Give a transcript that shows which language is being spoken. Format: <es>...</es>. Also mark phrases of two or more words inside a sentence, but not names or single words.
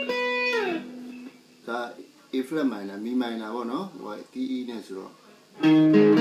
<my>ဒါ</my> <en>A flat minor Mi minor</en> <my>ပေါ့နော်ဟိုက E နဲ့ဆိုတော့</my>